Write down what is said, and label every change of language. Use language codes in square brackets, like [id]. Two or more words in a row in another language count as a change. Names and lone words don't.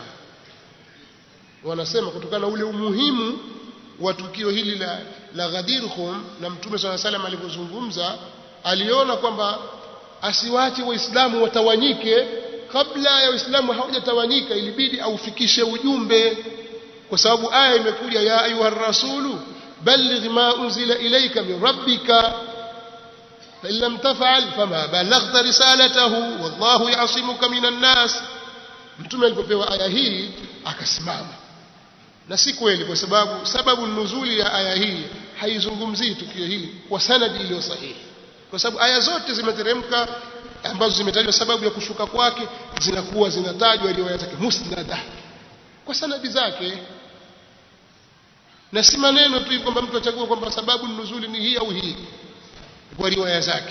[sw] Wanasema kutokana na ule umuhimu wa tukio hili la Ghadir Khum, na mtume swalla salam alipozungumza aliona kwamba asiwache Waislamu watawanyike. Kabla ya Waislamu hawajatawanyika ilibidi aufikishe ujumbe, kwa sababu aya imekuja, [ar] يا أيها الرسول بلغ ما أنزل إليك من ربك فإن لم تفعل فما بلغت رسالته والله يعصمك من الناس. [sw] Mtume alipopewa aya hii akasimama, na si kweli, kwa sababu nuzuli ya aya hii haizungumzii tukio hili kwa sanadi iliyo sahihi, kwa sababu aya zote zimeteremka ambazo zimetajwa sababu ya kushuka kwake zinakuwa zinatajwa riwaya zake musnada kwa sanadi zake, na si maneno tu kwamba mtu achagua kwamba sababu nuzuli ni hii au hii kwa riwaya zake.